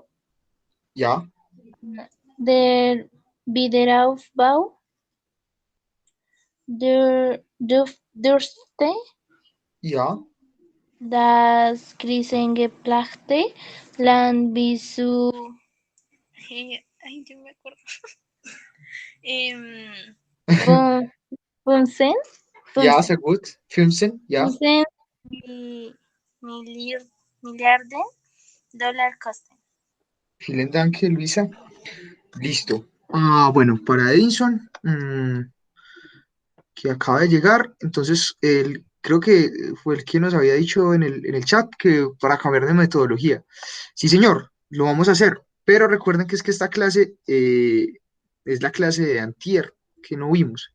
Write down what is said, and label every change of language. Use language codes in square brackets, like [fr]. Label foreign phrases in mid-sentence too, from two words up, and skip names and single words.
[de] Ja. Der Wiederaufbau dürfte Ja. das krisengeplagte Land bis zu [es] ay, yo me acuerdo. [de] 15 Ja, sehr gut. 15, ja. 15 Milliarden Dollar kosten. Vielen Dank, [es] Luisa. Listo. Bueno, para Edinson, que acaba de llegar, entonces él creo que fue el que nos había dicho en el chat que para cambiar de metodología. Sí, señor, lo vamos a hacer, pero recuerden que es que esta clase es la clase de antier que no vimos.